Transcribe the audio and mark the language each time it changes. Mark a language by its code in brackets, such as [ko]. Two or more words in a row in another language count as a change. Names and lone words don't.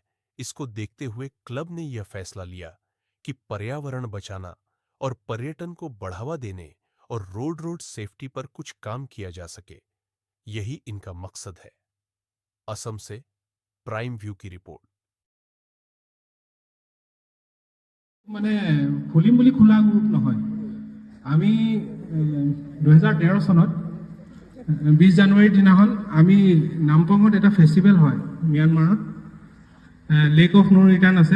[hi] इसको देखते हुए क्लब ने यह फैसला लिया कि पर्यावरण बचाना और पर्यटन को बढ़ावा देने और [en] road safety [hi] पर कुछ काम किया जा सके, यही इनका मकसद है। असम से प्राइम व्यू की रिपोर्ट। [as] মানে খুলিম বুলি খোলা গ্ৰুপ নহয়। আমি 2013 চনত 20 জানুৱাৰীৰ দিনাখন আমি নামপঙত এটা ফেষ্টিভেল হয় ম্যানমাৰত। লেক অফ নো ৰিটাৰ্ণ আছে।